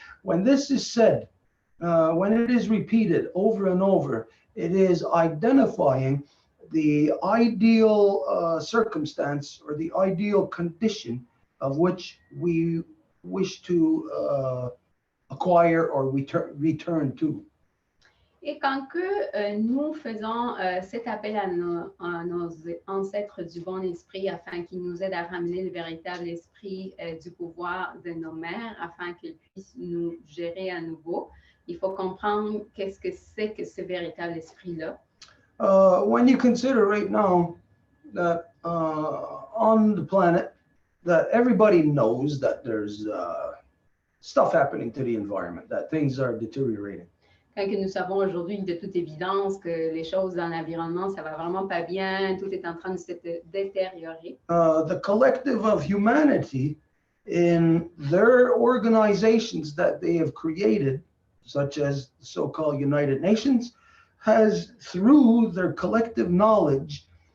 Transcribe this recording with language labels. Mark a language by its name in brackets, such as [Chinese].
[English] When this is said, when it is repeated over and over, it is identifying the ideal circumstance or the ideal condition of which we wish to acquire or return to. [French] Et quand que nous faisons cet appel à nos ancêtres du bon esprit afin qu'ils nous aident à ramener le véritable esprit du pouvoir de nos mères, afin qu'ils puissent nous gérer à nouveau, il faut comprendre qu'est-ce que c'est que ce véritable esprit-là. [English] When you consider right now that on the planet, that everybody knows that there's stuff happening to the environment, that things are deteriorating. [French] Quand que nous savons aujourd'hui de toute évidence que les choses dans l'environnement, ça va vraiment pas bien, tout est en train de se détériorer. [English] The collective of humanity in their organizations that they have created, such as the so-called United Nations, has, through their collective knowledge,